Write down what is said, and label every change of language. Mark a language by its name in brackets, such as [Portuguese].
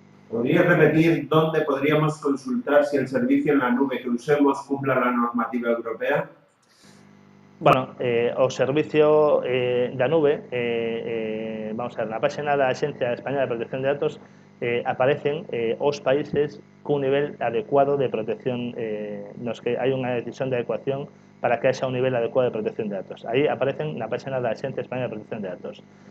[Spanish] ¿Podría repetir dónde podríamos consultar si el servicio en la nube que usemos cumpla la normativa europea? [Galician] Bueno, o servicio da nube, vamos a ver, na página da Axencia Española de Protección de Datos aparecen os países cun nivel adecuado de protección, nos que hai unha decisión de adecuación para que haxa un nivel adecuado de protección de datos. Aí aparecen na página da Axencia Española de Protección de Datos.